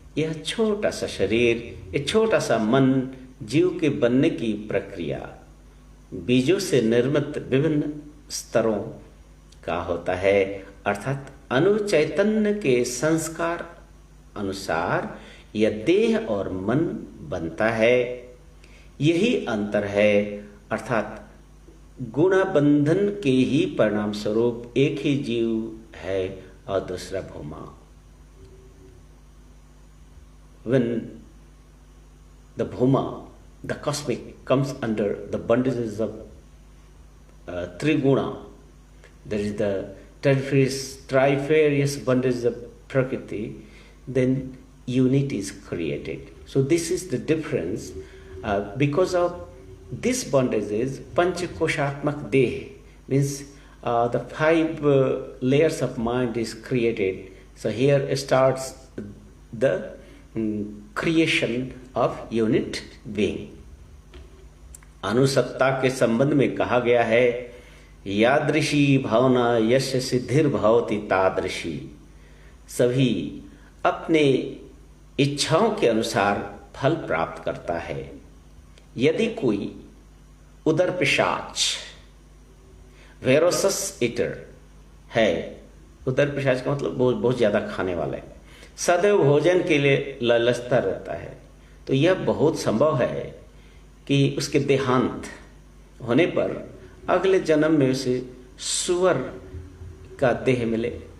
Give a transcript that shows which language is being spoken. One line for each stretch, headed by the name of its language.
Hindi: यह छोटा सा शरीर, यह छोटा सा मन जीव के बनने की प्रक्रिया बीजों से निर्मित विभिन्न स्तरों का होता है, अर्थात अनुचैतन्य के संस्कार अनुसार यह देह और मन बनता है। यही अंतर है, अर्थात गुण बंधन के ही परिणाम स्वरूप एक ही जीव है और दूसरा भूमा।
English: When the Bhuma, the cosmic, comes under the bondages of Triguna, there is the trifarious bondages of Prakriti, then unity is created. So this is the difference. Because of this bondages, Panchakoshatmak Deh, means the 5 layers of mind is created. So here starts the creation of unit being.
Hindi: अनुसत्ता के संबंध में कहा गया है,
Sanskrit: यादृशी भावना यश सिद्धिर भवति तादृशी।
Hindi: सभी अपने इच्छाओं के अनुसार फल प्राप्त करता है। यदि कोई उदर पिशाच,
English: voracious eater
Hindi: है, उदर पिशाच का मतलब बहुत ज्यादा खाने वाला है, सदैव भोजन के लिए लालचता रहता है, तो यह बहुत संभव है कि उसके देहांत होने पर अगले जन्म में उसे सुअर का देह मिले।